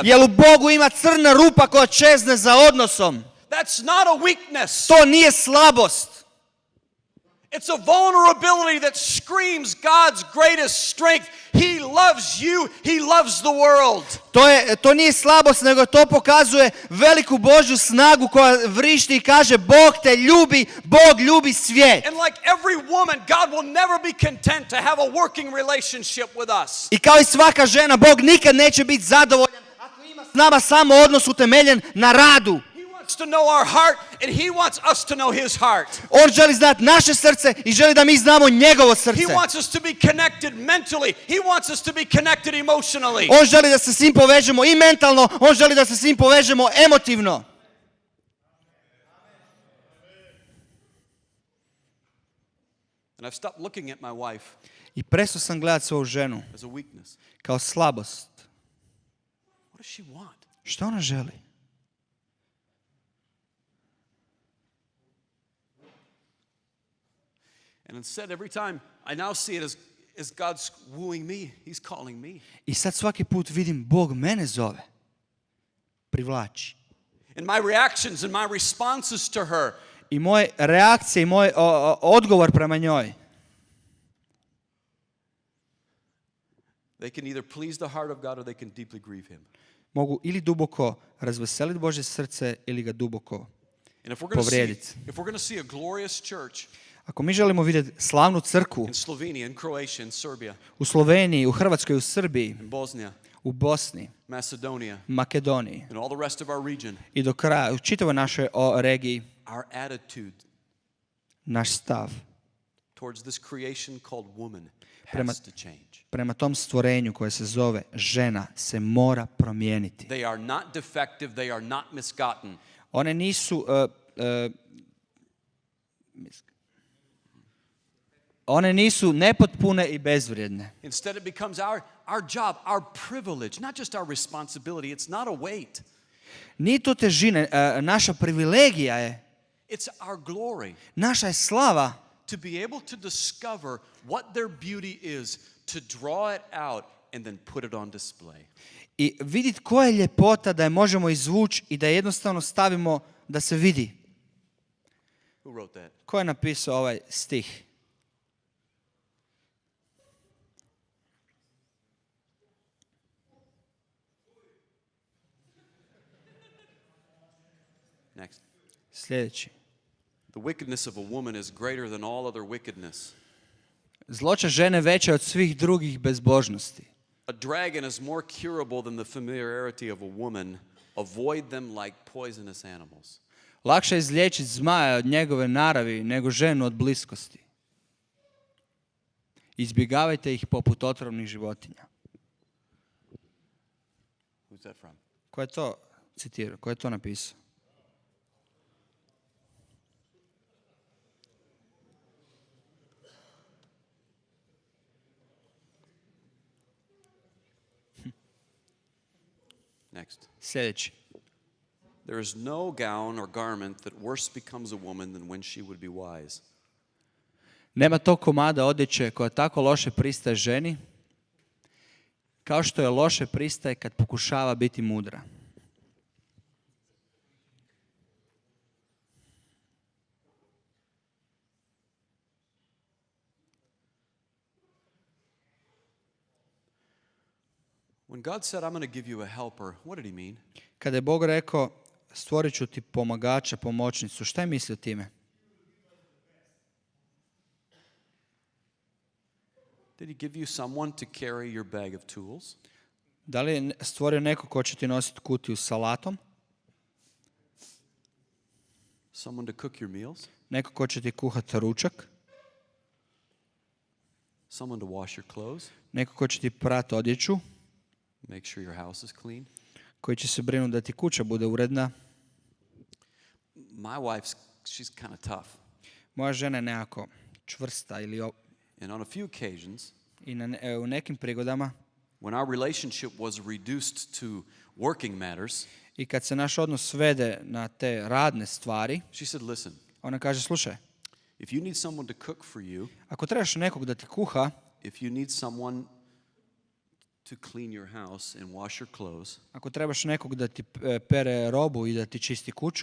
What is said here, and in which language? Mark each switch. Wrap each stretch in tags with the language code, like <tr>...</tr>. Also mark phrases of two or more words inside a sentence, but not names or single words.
<hr>Jer u Bogu ima crna rupa koja čezne za odnosom.</hr> <en>That's not a weakness.</en> <hr>To nije slabost.</hr> <en>It's a vulnerability that screams God's greatest strength. He loves you. He loves the world.</en> <hr>To nije slabost, nego to pokazuje veliku Božju snagu koja vrišti i kaže Bog te ljubi, Bog ljubi svijet.</hr> <en>And like every woman, God will never be content to have a working relationship with us.</en> <hr>I kao i svaka žena, Bog nikad neće biti zadovoljan ako ima s nama samo odnos utemeljen na radu.</hr> <en>To know our heart and he wants us to know his heart.</en> <hr>On želi znati naše srce i želi da mi znamo njegovo srce.</hr> <en>He wants us to be connected mentally. He wants us to be connected emotionally.</en> <hr>On želi da se s njim povežemo i mentalno, on želi da se s njim povežemo emotivno.</hr> <en>And I've stopped looking at my wife.</en> <hr>I prestao sam gledati svoju ženu</hr> <en>as a weakness.</en> <hr>Kao slabost.</hr> <en>What does she want?</en> <hr>Što ona želi?</hr> <en>And instead, every time I now see it is God's wooing me. He's calling me.</en> <hr>I sad svaki put vidim Bog mene zove. Privlači.</hr> <en>And my reactions and my responses to her.</en> <hr>I moje reakcije i moj odgovor prema njoj.</hr> <en>They can either please the heart of God or they can deeply grieve him.</en> <hr>Mogu ili duboko razveseliti Božje srce ili ga duboko</hr> <en>And if</en> <hr>povrijediti.</hr> <en>we're going to see a glorious church</en> <hr>Ako mi želimo vidjeti slavnu crkvu</hr> <en>in Slovenia, in Croatia, in Serbia,</en> <hr>u Sloveniji, u Hrvatskoj, u Srbiji,</hr> <en>in Bosnia,</en> <hr>u Bosni,</hr> <en>Macedonia,</en> <hr>Makedoniji</hr> <en>and all the rest of our region,</en> <hr>i do kraja, u čitavoj našoj regiji,</hr> <en>our attitude</en> <hr>naš stav</hr> <en>towards this creation called woman</en> <hr>Prema-</hr> <en>has to change.</en> <hr>prema tom stvorenju koje se zove žena se mora promijeniti.</hr> <en>They are not defective, they are not misgotten.</en> <hr>One nisu one nisu nepotpune i bezvrijedne.</hr> <en>Instead it becomes our job, our privilege, not just our responsibility. It's not a weight.</en> <hr>Nije to težina, naša privilegija je,</hr> <en>It's our glory</en> <hr>naša je slava</hr> <en>to be able to discover what their beauty is, to draw it out and then put it on display.</en> <hr>i vidjeti koja je ljepota da je možemo izvući i da je jednostavno stavimo da se vidi.</hr> <en>Who wrote that?</en> <hr>Ko je napisao ovaj stih?</hr> <en>Next.</en> <hr>Sljedeći.</hr> <en>The wickedness of a woman is greater than all other wickedness.</en> <hr>Zloća žene veća od svih drugih bezbožnosti.</hr> <en>A dragon is more curable than the familiarity of a woman. Avoid them like poisonous animals.</en> <hr>Lakše je izliječiti zmaja od njegove naravi nego ženu od bliskosti. Izbjegavajte ih poput otrovnih životinja.</hr> <en>Who's that from?</en> <hr>Ko je to citirao? Ko je to napisao?</hr> <en>Next.</en> <hr>Sljedeći.</hr> <en>There is no gown or garment that worse becomes a woman than when she would be wise.</en> <hr>Nema tog komada odjeće koja tako loše pristaje ženi, kao što je loše pristaje kad pokušava biti mudra.</hr> <en>When God said, I'm going to give you a helper, what did he mean?</en> <hr>Kada je Bog rekao, stvorit ću ti pomagača, pomoćnicu, šta je mislio time?</hr> <en>Did he give you someone to carry your bag of tools?</en> <hr>Da li je stvorio neko ko će ti nositi kutiju s salatom?</hr> <en>Someone to cook your meals?</en> <hr>Neko ko će ti kuhati ručak?</hr> <en>Someone to wash your clothes?</en> <hr>Neko ko će ti prati odjeću?</hr> <en>Make sure your house is clean?</en> <hr>Koji će se brinuti da ti kuća bude uredna?</hr> <en>My wife's, she's kind of tough.</en> <hr>Moja žena je nekako čvrsta ili</hr> <en>And on a few occasions,</en> <hr>i u nekim prigodama</hr> <en>when our relationship was reduced to working matters,</en> <hr>i kad se naš odnos svede na te radne stvari,</hr> <en>she said, listen,</en> <hr>ona kaže, slušaj,</hr> <en>if you need someone to cook for you,</en> <hr>ako trebaš nekog da ti kuha,</hr> <en>if you need someone to clean your house and wash your clothes,</en> <hr>ako trebaš nekog da ti pere robu i da ti čisti kuću,</hr>